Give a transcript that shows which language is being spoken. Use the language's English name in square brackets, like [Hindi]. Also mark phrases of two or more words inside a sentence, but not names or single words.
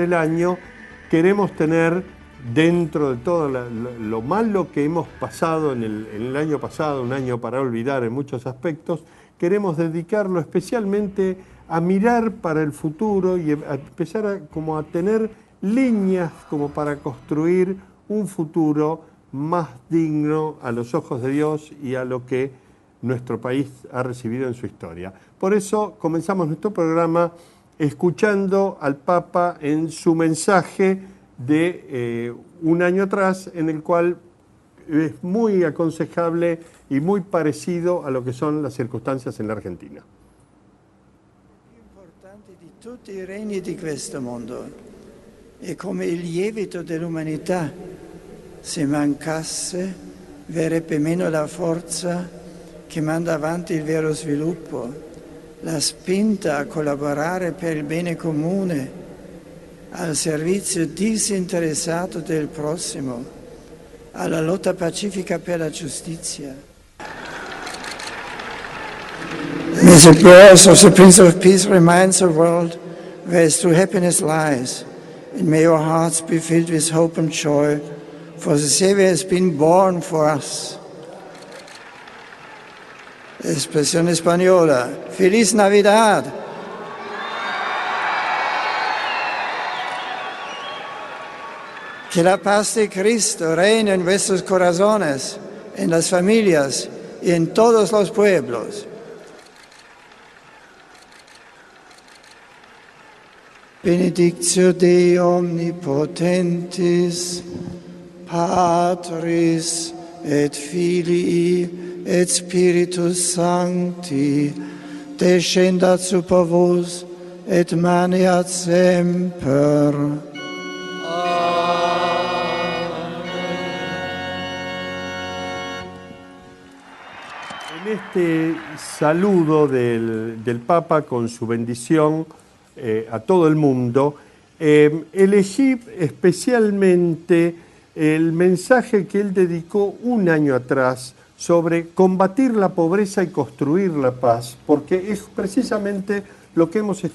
[Spanish] el año queremos tener dentro de todo lo malo que hemos pasado en el año pasado, un año para olvidar en muchos aspectos, queremos dedicarlo especialmente a mirar para el futuro y a empezar a tener líneas como para construir un futuro más digno a los ojos de Dios y a lo que nuestro país ha recibido en su historia. Por eso comenzamos nuestro programa escuchando al Papa en su mensaje de un año atrás, en el cual es muy aconsejable y muy parecido a lo que son las circunstancias en la Argentina. [Italian] Il più importante di tutti i regni di questo mondo è come il lievito dell'umanità. Se mancasse, verrebbe meno la forza che manda avanti il vero sviluppo, la spinta a collaborare per il bene comune, al servizio disinteressato del prossimo, alla lotta pacifica per la giustizia. [English] May the prayers of the Prince of Peace remind the world where his true happiness lies, and may our hearts be filled with hope and joy, for the Savior has been born for us. [Spanish] Expresión española. ¡Feliz Navidad! Que la paz de Cristo reine en vuestros corazones, en las familias y en todos los pueblos. [Latin] Benedictio Dei omnipotentis, Patris et Filii et Spiritus Sancti, descendat super vos et maneat semper. [Spanish] En este saludo del Papa con su bendición a todo el mundo, elegí especialmente el mensaje que él dedicó un año atrás sobre combatir la pobreza y construir la paz, porque es precisamente lo que hemos